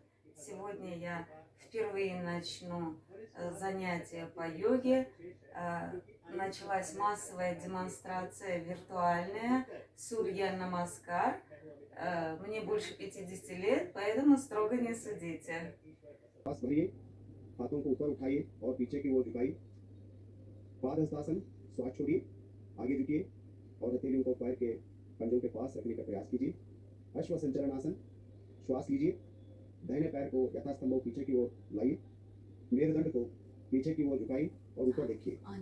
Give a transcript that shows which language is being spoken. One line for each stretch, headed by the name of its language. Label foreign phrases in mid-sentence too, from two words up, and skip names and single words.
Russian: Сегодня я впервые начну занятия по йоге. Началась массовая демонстрация виртуальная Сурья Намаскар. Мне больше 50 лет, поэтому строго не судите.
Hindi: पास बढ़िए, हाथों को ऊपर उठाइए और पीछे की ओर झुकाइए। पादहस्तासन, श्वास छोड़िए, आगे झुकिए और हथेलियों को पैर के पंजों के पास रखने का प्रयास कीजिए। अश्व संचलन आसन, श्वास लीजिए, दाहिने पैर को यथास्तंभ पीछे की ओर लाइए, मेरुदंड को पीछे की ओर झुकाइए और ऊपर देखिए।